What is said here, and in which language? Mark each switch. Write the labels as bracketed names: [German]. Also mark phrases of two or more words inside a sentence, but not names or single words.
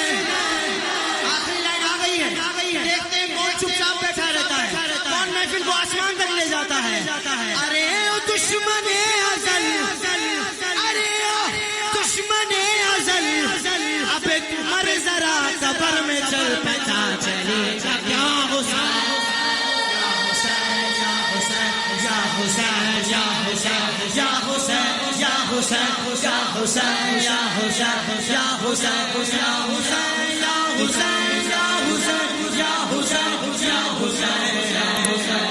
[Urdu] آخری لائن آ گئی ہے، دیکھتے ہیں کون چپ چاپ بیٹھا رہتا ہے، کون محفل کو آسمان تک لے جاتا ہے. ارے او دشمن ازل، ارے او دشمن ازل، اب ایک مر ذرا قبر میں چل پتا چلے گا کیا حسین. یا حسین یا حسین یا حسین یا حسین یا حسین یا حسین یا حسین یا حسین یا حسین یا حسین یا حسین یا حسین یا حسین یا حسین.